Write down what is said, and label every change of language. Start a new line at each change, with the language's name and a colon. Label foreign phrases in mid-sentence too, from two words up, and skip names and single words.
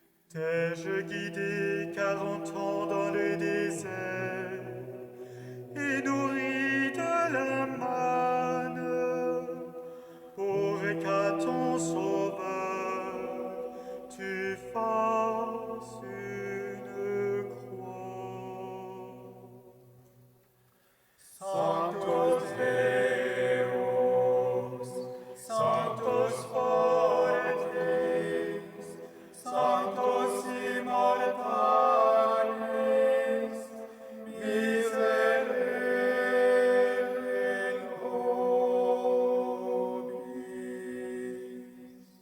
French: T'ai-je guidé 40 ans dans le désert et nourri de la manne pour qu'à ton sauveur tu fasses une croix.
Latin: Sanctus Deus, Sanctus fortis, Sanctus immortalis, miserere nobis.